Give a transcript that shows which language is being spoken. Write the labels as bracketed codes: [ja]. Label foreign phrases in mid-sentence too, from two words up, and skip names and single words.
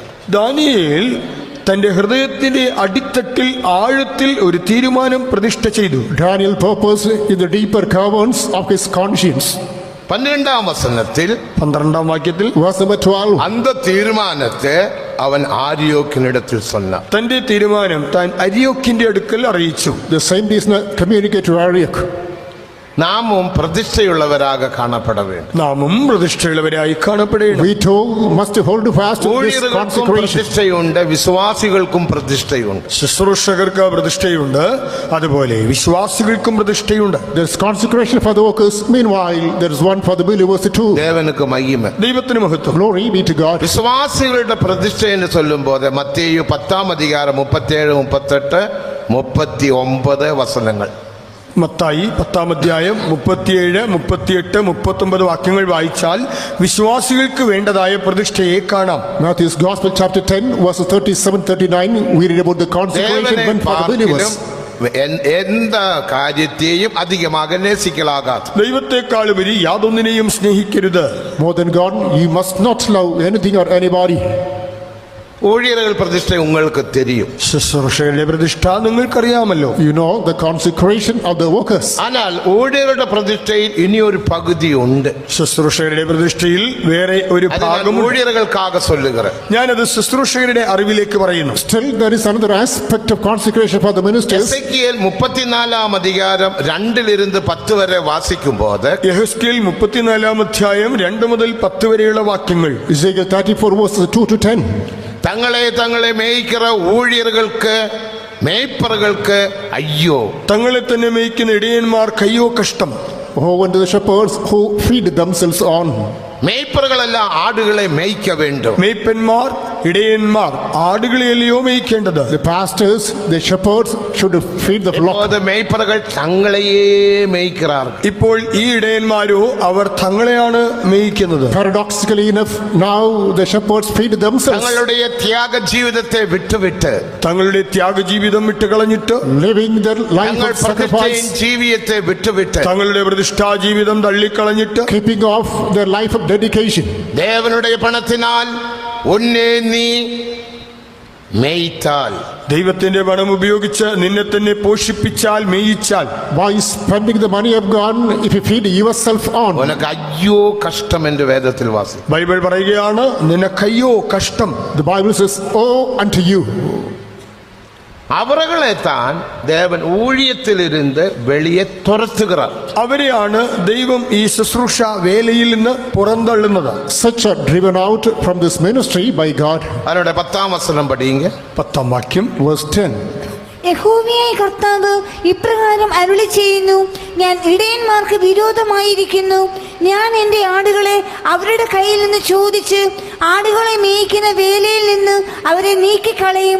[ml] ദാനിയേൽ തന്റെ ഹൃദയത്തിന്റെ അടിത്തട്ടിൽ ആഴത്തിൽ ഒരു തീരുമാനം പ്രതിഷ്ഠ ചെയ്തു. [en] Daniel purposed in the deeper caverns of his conscience. [ml] 12-ാം വചനത്തിൽ 12-ാം വാക്യത്തിൽ [en] Verse number 12, [ta] அந்த தீர்மானத்தை அவன் ஆரியோக்கினிடத்தில் சொன்னான். [ml] തന്റെ തീരുമാനം താൻ അരിയോക്കിന്റെ അടുക്കൽ അറിയിച്ചു. [en] the same is communicated to Arioch. [ta] நாமும் பிரதிஷ்டையுள்ளவராக காணப்பட வேண்டும். [ml] നാമും പ്രതിഷ്ഠയുള്ളവരായി കാണപ്പെടേണം. [en] We too must hold fast to this [ta] ஊழியர்களுக்கும் [en] consecration. [ta] பிரதிஷ்டையுண்டு, விசுவாசிகளுக்கும் பிரதிஷ்டையுண்டு. [ml] ശുശ്രൂഷകർക്ക് പ്രതിഷ്ഠയുണ്ട്, അതുപോലെ വിശ്വാസികൾക്കും പ്രതിഷ്ഠയുണ്ട്. [en] There's consecration for the workers. Meanwhile, there is one for the believers too. [ta] தேவனுக்கு மகிமை. [ml] ദൈവത്തിന് മഹത്വം. [en] Glory be to God. [ta] விசுவாசிகளுடைய பிரதிஷ்டை என்று சொல்லும் போது மத்தேயு 10-ாம் அதிகாரம் 37, 38, 39 வசனங்கள். [ml] മത്തായി 10-ാം അധ്യായം 37, 38, 39 വാക്യങ്ങൾ വായിച്ചാൽ വിശ്വാസികൾക്ക് വേണ്ടതായ പ്രതിഷ്ഠയെ കാണാം. [en] Matthew's Gospel chapter 10 verses 37, 39, we read about the consecration [ta] தேவனை [en] meant for the believers. [ta] பார்க்கிலும் எந்த காரியத்தையும் அதிகமாக நேசிக்கலாகாது. [ml] ദൈവത്തെക്കാളുപരി യാതൊന്നിനെയും സ്നേഹിക്കരുത്. [en] More than God, you must not love anything or anybody. [ta] ஊழியர்கள் பிரதிஷ்டை உங்களுக்கு தெரியும். [ml] ശുശ്രൂഷകളുടെ പ്രതിഷ്ഠ നിങ്ങൾക്കറിയാമല്ലോ. [en] You know the consecration of the workers. [ta] ஆனால் ஊழியர்களுடைய பிரதிஷ்டையில் இனி ஒரு பகுதி உண்டு. [ml] ശുശ്രൂഷകളുടെ പ്രതിഷ്ഠയിൽ വേറെ ഒരു [ta] அது நான் [ml] ഭാഗം. [ta] ஊழியர்களுக்காக சொல்லுகிறேன். [ml] ഞാനത് ശുശ്രൂഷകരുടെ അറിവിലേക്ക് പറയുന്നു. [en] Still, there is another aspect of consecration for the ministers. [ta] எசேக்கியேல் 34-ாம் அதிகாரம் 2-லிருந்து 10 வரை வாசிக்கும் போது [ml] യെഹെസ്കേൽ 34-ാം അധ്യായം 2 മുതൽ 10 വരെയുള്ള വാക്യങ്ങൾ. [en] Ezekiel 34 verses 2 to 10. [ta] தங்களை மேய்க்கிற ஊழியர்களுக்கு மேய்ப்பர்களுக்கு ஐயோ. [ml] തങ്ങളെ തന്നെ മേയ്ക്കുന്ന ഇടയന്മാർക്ക് അയ്യോ കഷ്ടം. [en] Woe unto the shepherds who feed themselves on. [ta] மேய்ப்பர்களெல்லாம் ஆடுகளை மேய்க்க வேண்டும். [ml] മേയ്പ്പന്മാർ ഇടയന്മാർ ആടുകളെയല്ലയോ മേയ്ക്കേണ്ടത്. [en] The pastors, the shepherds should feed the flock. [ta] இப்போது மேய்ப்பர்கள் தங்களையே மேய்க்கிறார்கள். [ml] ഇപ്പോൾ ഈ ഇടയന്മാരോ അവർ തങ്ങളെയാണ് മേയ്ക്കുന്നത്. [en] Paradoxically enough, now the shepherds feed themselves, [ta] தங்களுடைய தியாக ஜீவிதத்தை விட்டுவிட்டு [ml] തങ്ങളുടെ ത്യാഗജീവിതം വിട്ടുകളഞ്ഞിട്ട് [en] living their life [ta] தங்கள் [en] of sacrifice, [ta] பிரதிஷ்டையின் ஜீவியத்தை விட்டுவிட்டு [ml] തങ്ങളുടെ പ്രതിഷ്ഠാ ജീവിതം തള്ളിക്കളഞ്ഞിട്ട് [en] keeping off their life of dedication. [ta] தேவனுடைய பணத்தினால் உன்னை நீ மேய்த்தால், [ml] ദൈവത്തിന്റെ പണം ഉപയോഗിച്ച് നിന്നെ തന്നെ പോഷിപ്പിച്ചാൽ മേയിച്ചാൽ, [en] By spending the money of God, if you feed yourself on, [ta] உனக்கு ஐயோ கஷ்டம் என்று வேதத்தில் வாசி. [ml] ബൈബിൾ പറയുകയാണ് നിനക്കയ്യോ കഷ്ടം. [en] the Bible says, "Oh unto you." [ta] அவர்களைத்தான் தேவன் ஊழியத்திலிருந்து வெளியே துரத்துகிறார். [ml] അവരെയാണ് ദൈവം ഈ ശുശ്രൂഷ വേലയിൽ നിന്ന് പുറന്തള്ളുന്നത്. [en] Such are driven out from this ministry by God. [ta] அதனுடைய 10-ாம் வசனம் படிங்க. [ml] 10-ാം വാക്യം. [en] Verse 10. [ml] യഹോവയായ കർത്താവ് ഇപ്രകാരം അരുളി ചെയ്യുന്നു, ഞാൻ ഇടയന്മാർക്ക് വിരോധമായിരിക്കുന്നു. ഞാൻ എൻ്റെ ആടുകളെ അവരുടെ കയ്യിൽ നിന്ന് ചോദിച്ച് ആടുകളെ മേയ്ക്കുന്ന വേലയിൽ നിന്ന് അവരെ നീക്കിക്കളയും.